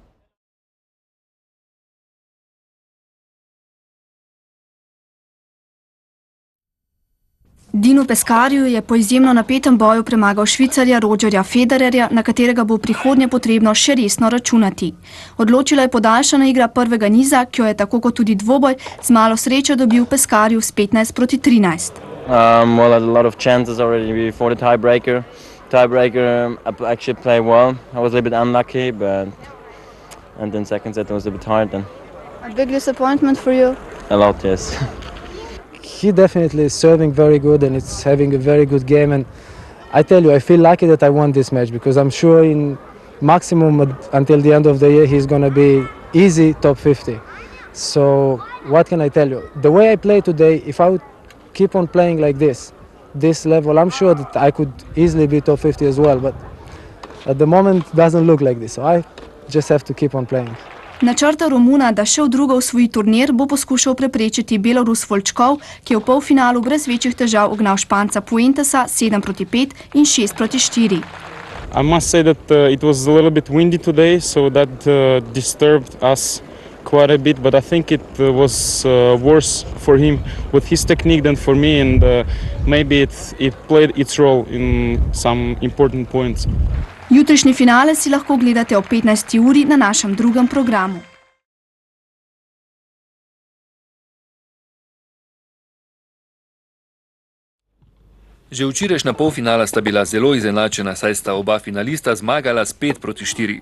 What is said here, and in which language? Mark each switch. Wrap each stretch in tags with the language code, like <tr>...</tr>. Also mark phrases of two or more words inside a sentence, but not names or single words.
<sl>Dinu Peskarju je po izjemno napetem boju premagal Švicarja Rogerja Federerja, na katerega bo v prihodnje potrebno še resno računati. Odločila je podaljšana igra prvega niza, ki jo je tako kot tudi dvoboj z malo sreče dobil Peskarju s 15-13.</sl> <en>Well, I had a lot of chances already before the tiebreaker. I actually played well. I was a little bit unlucky, and then second set was a bit hard. A big disappointment for you? A lot, yes. He definitely is serving very good and it's having a very good game, and I tell you, I feel lucky that I won this match because I'm sure in maximum until the end of the year he's going to be easy top 50. So what can I tell you? The way I play today, if I would keep on playing like this level, I'm sure that I could easily be top 50 as well, but at the moment it doesn't look like this, so I just have to keep on playing.</en> <sl>Načrta Romuna, da še v drugo osvoji turnir, bo poskušal preprečiti Belorus Volčkov, ki je v polfinalu brez večjih težav ugnal Španca Puentesa 7-5 in 6-4.</sl> <en>I must say that it was a little bit windy today, so that disturbed us quite a bit, but I think it was worse for him with his technique than for me, and maybe it played its role in some important points.</en> <sl>Jutrišnji finale si lahko gledate ob 15. uri na našem drugem programu. Že včerajšnja polfinala sta bila zelo izenačena, saj sta oba finalista zmagala s 5-4.</sl>